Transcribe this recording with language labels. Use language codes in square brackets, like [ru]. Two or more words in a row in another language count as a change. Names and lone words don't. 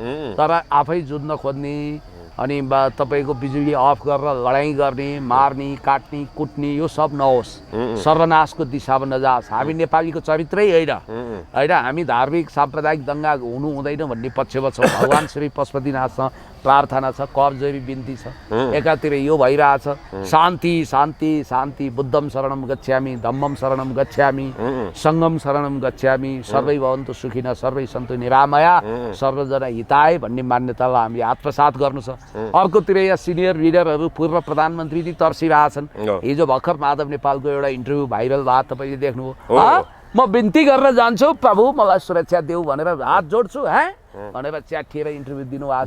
[ne] तर आफै जुझ्न खोज्ने अनि तपाईँको बिजुली अफ गरेर लडाइँ गर्ने, मार्ने, काट्ने, कुट्ने, यो सब नहोस्, सर्वनाशको दिशामा नजाओस्। हामी नेपालीको चरित्रै होइन, हामी धार्मिक साम्प्रदायिक दङ्गा हुनु हुँदैन भन्ने पक्षमा छौँ। भगवान् श्री पशुपतिनाथसँग प्रार्थना छ, करजोरी बिन्ती छ। एकातिर यो भइरहेछ, शान्ति शान्ति शान्ति, [pi] बुद्धम शरणम गच्छामि, धम्मम शरणम गच्छामि, सङ्गम शरणम गच्छामि, [sa] सर्वै भवन्तु सुखिनः, सर्वै सन्तु निरामया, सर्वजना हिताय [ne] भन्ने मान्यतालाई हामीले आत्मसात गर्नु छ। अर्कोतिर यहाँ [en] senior leaders, [ne] पूर्व प्रधानमन्त्री नि तर्सिरहेछन्। हिजो भर्खर माधव नेपालको एउटा इन्टरभ्यू भाइरल भयो, तपाईँले देख्नुभयो। म बिन्ती गरेर जान्छु प्रभु मलाई सुरक्षा देऊ भनेर हात जोड्छु भनेर च्याठिएर इन्टरभ्यू दिनुभएको छ।